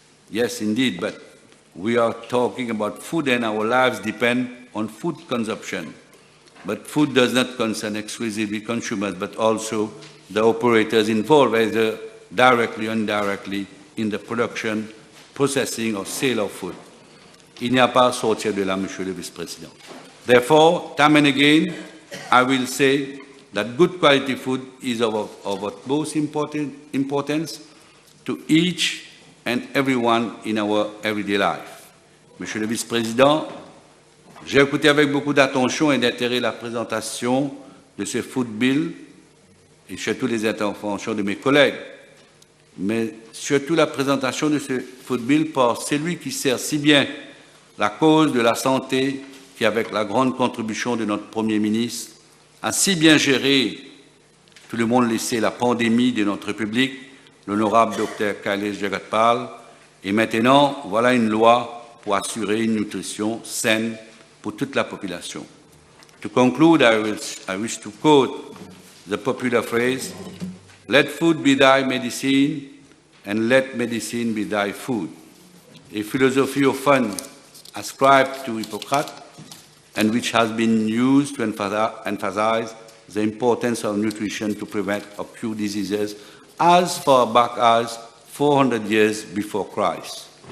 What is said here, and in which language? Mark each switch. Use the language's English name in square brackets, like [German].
[English] Yes, indeed, but we are talking about food and our lives depend on food consumption. But food does not concern exclusively consumers, but also the operators involved, either directly or indirectly, in the production, processing, or sale of food. [French] Il n'y a pas à sortir de là, Monsieur le Vice-président. [English] Therefore, time and again, I will say that good quality food is of utmost importance to each and everyone in our everyday life. [French] Monsieur le Vice-président, j'ai écouté avec beaucoup d'attention et d'intérêt la présentation de ce food bill et surtout les interventions de mes collègues, mais surtout la présentation de ce food bill par celui qui sert si bien la cause de la santé, qui, avec la grande contribution de notre Premier ministre, a si bien géré, tout le monde le sait, la pandémie de notre République, l'honorable Dr Kailesh Jagatpal, et maintenant, voilà une loi pour assurer une nutrition saine pour toute la population. [English] To conclude, I wish to quote the popular phrase, "Let food be thy medicine, and let medicine be thy food," a philosophy of fun ascribed to Hippocrates, and which has been used to emphasize the importance of nutrition to prevent or cure diseases as far back as 400 years before Christ.